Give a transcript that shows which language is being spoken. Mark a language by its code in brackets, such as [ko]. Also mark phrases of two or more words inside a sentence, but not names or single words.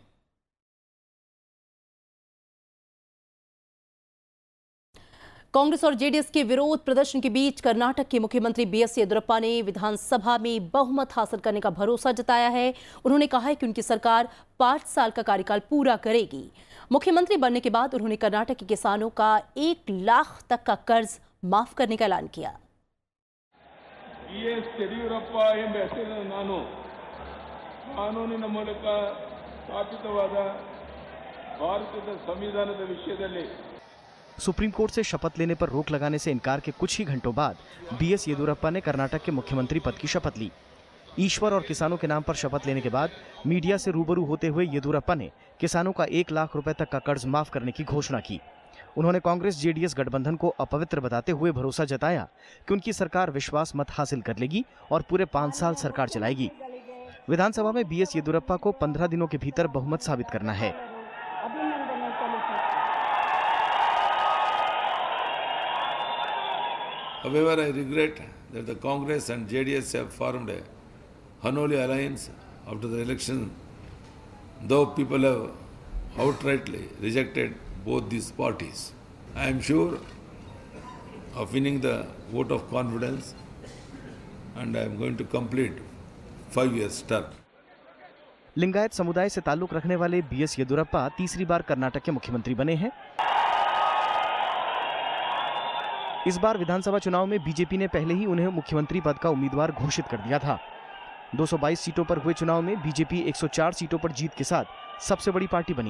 [hi] कांग्रेस और जेडीएस के विरोध प्रदर्शन के बीच कर्नाटक के मुख्यमंत्री बीएस येदियुरप्पा ने विधानसभा में बहुमत हासिल करने का भरोसा जताया है। उन्होंने कहा है कि उनकी सरकार 5 साल का कार्यकाल पूरा करेगी। मुख्यमंत्री बनने के बाद उन्होंने कर्नाटक के किसानों का 1 लाख तक का कर्ज माफ करने का ऐलान किया। [kn] BS ಯಡಿಯೂರಪ್ಪ ಎಂಬ ಹೆಸರಿನ ನಾನು ಕಾನೂನಿನ ಮೂಲಕ ಸ್ಥಾಪಿತವಾದ ಭಾರತದ ಸಂವಿಧಾನದ ವಿಷಯದಲ್ಲಿ [hi] सुप्रीम कोर्ट से शपथ लेने पर रोक लगाने से इनकार के कुछ ही घंटों बाद BS येदियुरप्पा ने कर्नाटक के मुख्यमंत्री पद की शपथ ली। ईश्वर और किसानों के नाम पर शपथ लेने के बाद मीडिया से रूबरू होते हुए येदियुरप्पा ने किसानों का 1 लाख रुपए तक का कर्ज माफ करने की घोषणा की। उन्होंने कांग्रेस जेडीएस गठबंधन को अपवित्र बताते हुए भरोसा जताया कि उनकी सरकार विश्वास मत हासिल कर लेगी और पूरे 5 साल सरकार चलाएगी। विधानसभा में BS येदियुरप्पा को 15 दिनों के भीतर बहुमत साबित करना है। [en] However, I regret that the Congress and JDS have formed a unholy alliance after the election, though people have outrightly rejected both these parties. I am sure of winning the vote of confidence and I am going to complete 5 years term. [hi] लिंगायत समुदाय से ताल्लुक रखने वाले BS येदियुरप्पा तीसरी बार कर्नाटक के मुख्यमंत्री बने हैं। इस बार विधानसभा चुनाव में बीजेपी ने पहले ही उन्हें मुख्यमंत्री पद का उम्मीदवार घोषित कर दिया था। 222 सीटों पर हुए चुनाव में बीजेपी 104 सीटों पर जीत के साथ सबसे बड़ी पार्टी बनी।